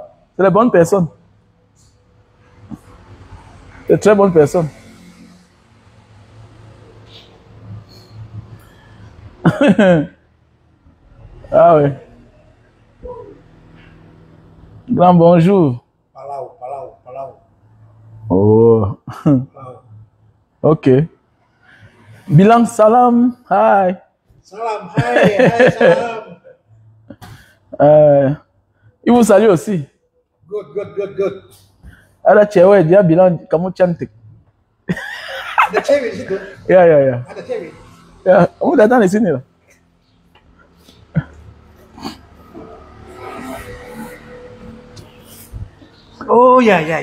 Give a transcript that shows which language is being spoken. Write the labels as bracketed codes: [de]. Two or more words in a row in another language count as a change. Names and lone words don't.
[fr] C'est les bonnes personnes. C'est très bonnes personnes. Ah oui. Grand bonjour. Palau. Oh. Palau. [id] Ok. Bilang salam. Hai. Salam, hai, salam. [fr] Il vous salue aussi. Good. [id] Ada cewek dia bilang kamu cantik. Ada cewek di situ? Ya. Ada cewek? Ya, kamu datang di sini lah. Oh ya.